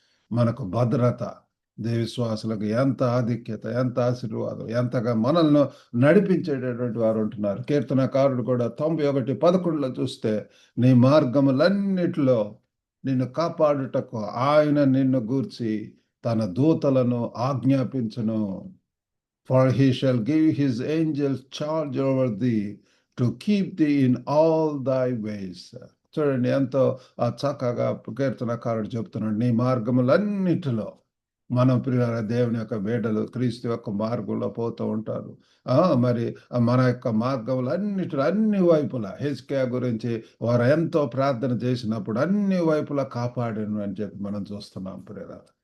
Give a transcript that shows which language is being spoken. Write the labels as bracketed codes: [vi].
[te] మనకు భద్రత, దేవిశ్వాసులకు ఎంత ఆధిక్యత, ఎంత ఆశీర్వాదం, ఎంతగా మనల్ని నడిపించేటటువంటి వారు ఉంటున్నారు. కీర్తనకారుడు కూడా 91:11 చూస్తే, నీ మార్గములన్నిటిలో నిన్ను కాపాడుటకు ఆయన నిన్ను గూర్చి తన దూతలను ఆజ్ఞాపించును. [en] For he shall give his angels charge over thee to keep thee in all thy ways. [te] చూడండి ఎంతో చక్కగా కీర్తనకారుడు చెప్తున్నాడు, నీ మార్గములన్నిటిలో. మనం ప్రియుల దేవుని యొక్క బిడ్డలు క్రీస్తు యొక్క మార్గంలో పోతూ ఉంటారు. మరి మన యొక్క మార్గములన్నిటిలో అన్ని వైపులా హెజ్కియా గురించి వారు ఎంతో ప్రార్థన చేసినప్పుడు అన్ని వైపులా కాపాడను అని చెప్పి మనం చూస్తున్నాం ప్రియుల.